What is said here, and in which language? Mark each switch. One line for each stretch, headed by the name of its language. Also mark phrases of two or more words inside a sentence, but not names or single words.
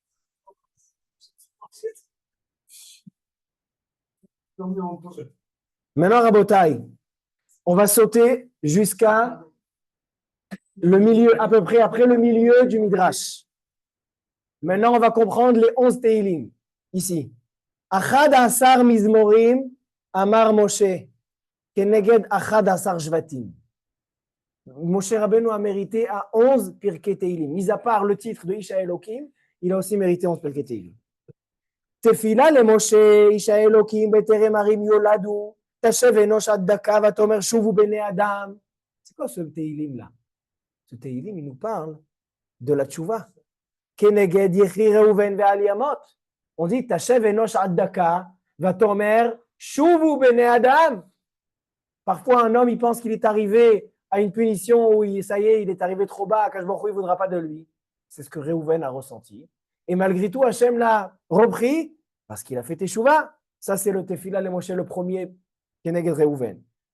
French: Maintenant, Rabotai, on va sauter jusqu'à le milieu, à peu près après le milieu du Midrash. Maintenant, on va comprendre les 11 Teilim. Ici.
Hebrew: אחד עשר מזמורים אמר משה כנגד אחד עשר שבטים.
French: Moshe Rabbeinu a mérité à 11
Hebrew: פרקי תהלים.
French: Mis à part le titre de
Hebrew: איש האלוקים,
French: il a aussi mérité 11
Hebrew: פרקי תהלים. תפילה למשה, איש האלוקים, בטרם ערים יולדו, תשב אנוש עד דקה, ותאמר שובו בני אדם.
French: C'est quoi ce תהילים là? Ce תהילים, il nous parle de la tchouva.
Hebrew: כנגד יחי ראובן ועל ימות.
French: On dit,
Hebrew: תשב אנוש עד דקה, ותאמר שובו בני אדם.
French: Parfois, un homme, il pense qu'il est arrivé à une punition où ça y est, il est arrivé trop bas,
Hebrew: הקדוש ברוך הוא,
French: il ne voudra pas de lui. C'est ce que Réhouven a ressenti. Et malgré tout, Hachem l'a repris parce qu'il a fait Teshuvah. Ça, c'est le
Hebrew: תפילה למשה,
French: le premier,
Hebrew: כנגד ראובן.